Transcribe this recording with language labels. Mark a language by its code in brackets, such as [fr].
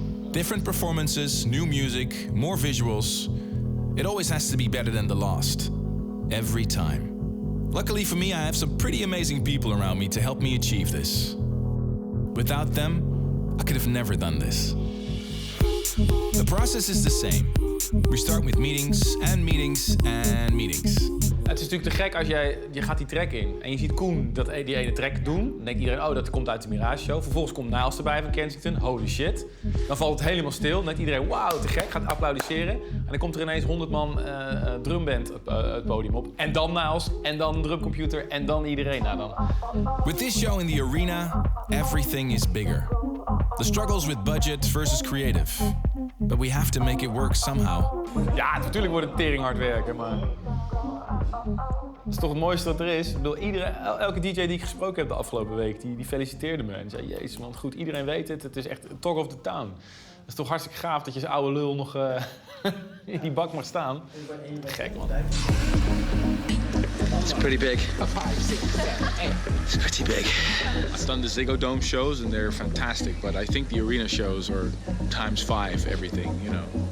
[en] Different performances, new music, more visuals. It always has to be better than the last. Every time. Luckily for me, I have some pretty amazing people around me to help me achieve this. Without them, I could have never done this. The process is the same. We start with meetings and meetings and meetings. [nl] Het is natuurlijk te gek als je gaat die track in en je ziet Koen die ene track doen. Dan denkt iedereen, oh, dat komt uit de Mirage Show. Vervolgens komt Niles erbij van Kensington, [en] holy shit. [nl] Dan valt het helemaal stil. Dan denkt iedereen, wauw, te gek, gaat applaudisseren. En dan komt er ineens 100 man drumband het podium op. En dan Niles, en dan een drumcomputer, en dan iedereen. Nou, dan. [en] With this show in the arena, everything is bigger. The struggles with budget versus creative. But we have to make it work somehow. [nl] Ja, natuurlijk wordt het teringhard werken, maar... Dat is toch het mooiste wat er is. Ik bedoel, elke DJ die ik gesproken heb de afgelopen week, die feliciteerde me. En zei, jezus man, goed, iedereen weet het. Het is echt [en] talk of the town. [nl] Dat is toch hartstikke gaaf dat je als oude lul nog in die bak mag staan. Gek man. [en] It's pretty big. It's pretty big. I've done the Ziggo Dome shows and they're fantastic, but I think the arena shows are ×5 everything, you know.